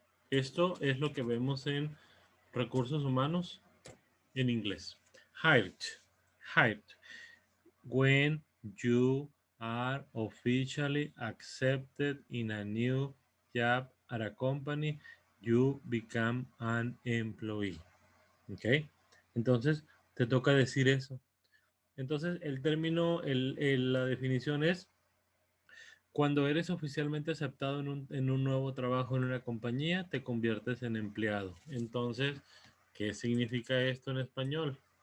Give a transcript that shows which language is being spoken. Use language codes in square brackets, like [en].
[es] Esto es lo que vemos en recursos humanos en inglés. [en] Hired. When you are officially accepted in a new job at a company, you become an employee. ¿Ok? [es] Entonces, te toca decir eso. Entonces, el término, la definición es cuando eres oficialmente aceptado en un nuevo trabajo en una compañía, te conviertes en empleado. Entonces, ¿qué significa esto en español?